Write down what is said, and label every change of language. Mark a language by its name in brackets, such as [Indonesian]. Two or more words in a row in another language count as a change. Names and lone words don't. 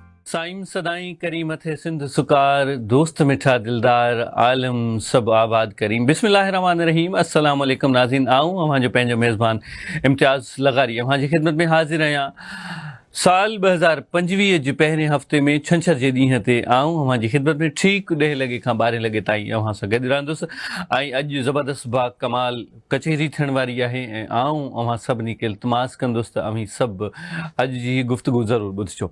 [Sindhi] साईं सदाई करीम थे सिंध सुकार दोस्त मिठा दिलदार आलम सब आबाद करीम बिस्मिल्लाहिर्रहमानिर्रहीम [Arabic] السلام عليكم [Sindhi] नाज़रीन आऊँ अवां जो पंहिंजो मेज़बान इम्तियाज़ लगारी अवां जी ख़िदमत में हाज़िर आहियां। साल 2025 जे पहिरें हफ़्ते में छंछर जे ॾींहं ते आऊं अवां जी ख़िदमत में ठीक 10 लॻे खां 12 लॻे ताईं अवां सां गॾु रहंदुसि ऐं अॼु ज़बरदस्त बा कमाल कचहरी थियण वारी आहे ऐं आऊं अवां सभिनी खे इल्तिमास कंदुसि त अव्हीं सभु अॼु जी गुफ़्तगू ज़रूरु ॿुधिजो।